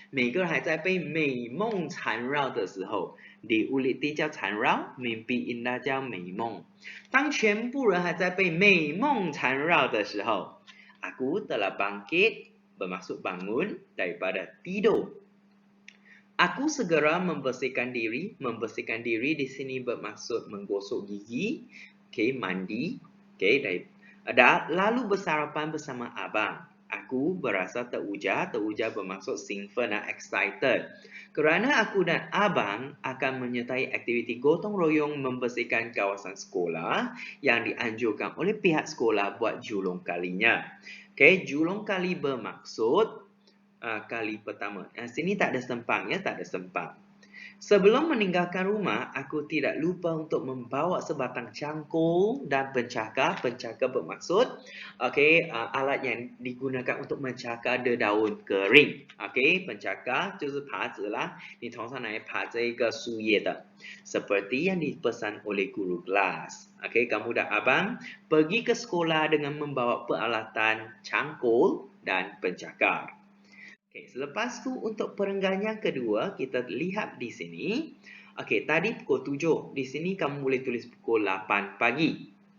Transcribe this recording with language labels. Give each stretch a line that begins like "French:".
Chinese: 每个人还在被美梦缠绕的时候， diuliti 叫缠绕， mimpi indah 叫美梦。当全部人还在被美梦缠绕的时候，
Malay: aku telah bangkit, bermaksud bangun daripada tidur. Aku segera membersihkan diri. Membersihkan diri di sini bermaksud menggosok gigi, mandi, lalu bersarapan bersama abang. Aku berasa teruja. Teruja bermaksud兴奋dan excited. Kerana aku dan abang akan menyertai aktiviti gotong royong membersihkan kawasan sekolah yang dianjurkan oleh pihak sekolah buat julung kalinya. Julung kali bermaksud kali pertama. Sini tak ada sempang, tak ada sempang. Sebelum meninggalkan rumah, aku tidak lupa untuk membawa sebatang cangkul dan pencakar. Pencakar bermaksud alat yang digunakan untuk mencakar daun kering.
Chinese: Pencakar 就是耙子啦，你通常来耙这个树叶的，
Malay: seperti yang dipesan oleh guru kelas. Kamu dan abang pergi ke sekolah dengan membawa peralatan cangkul dan pencakar. Selepas tu untuk perenggan yang kedua, kita lihat di sini. Tadi pukul 7. Di sini kamu boleh tulis pukul 8 pagi.